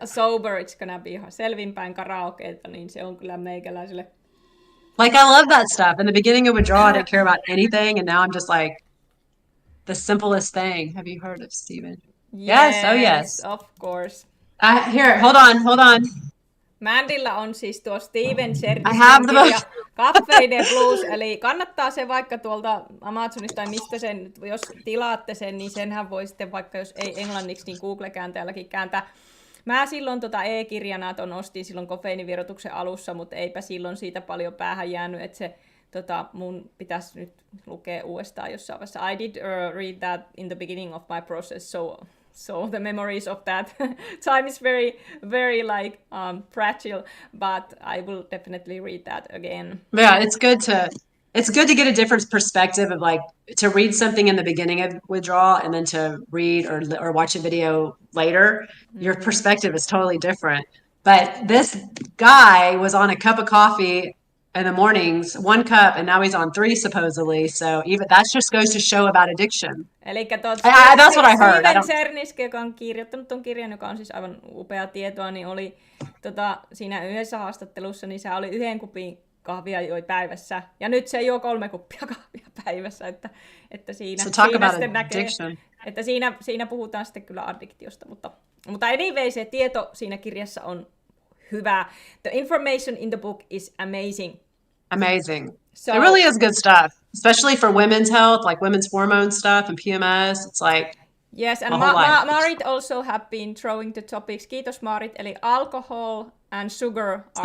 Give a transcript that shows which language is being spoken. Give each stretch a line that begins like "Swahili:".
English: Sober, it's gonna be
Finnish: selvinpäin karaokeita, niin se on kyllä meikäläiselle.
English: Like, I love that stuff. In the beginning of Withdrawal, I didn't care about anything, and now I'm just like, the simplest thing. Have you heard of Steven? Yes. Oh, yes. Of course. Here, hold on.
Finnish: Mandilla on siis tuo Steven Cherniskin kirja Caffeine Blues, eli kannattaa se vaikka tuolta Amazonista tai mistä sen, jos tilaatte sen, niin senhän voi sitten vaikka jos ei englanniksi, niin Google-kääntäjälläkin kääntää. Mä silloin e-kirjana ton ostin silloin kofeiinivirotuksen alussa, mutta eipä silloin siitä paljon päähän jäänyt, että se mun pitäisi nyt lukea uudestaan jossain vaiheessa.
English: I did read that in the beginning of my process, so the memories of that time is very like fragile, but I will definitely read that again. Yeah, it's good to get a different perspective of like to read something in the beginning of withdrawal and then to read or watch a video later. Your perspective is totally different. But this guy was on a cup of coffee in the mornings, 1 cup, and now he's on 3 supposedly. So even that just goes to show about addiction. That's what I heard.
Finnish: Steven Cherniskin, joka on kirjoittanut ton kirjan, joka on siis aivan upea tietoa, niin oli siinä yhdessä haastattelussa, niin se oli 1 kupin kahvia joi päivässä, ja nyt se juo 3 kuppia kahvia päivässä, että siinä sitten näkee, että siinä puhutaan sitten kyllä addiktiosta, mutta anyway, se tieto siinä kirjassa on hyvä.
English: The information in the book is amazing. Amazing. So, it really is good stuff, especially for women's health, like women's hormone stuff and PMS. It's like yes, and Marit also have been throwing the topics.
Finnish: Kiitos Marit, eli
English: alcohol and sugar are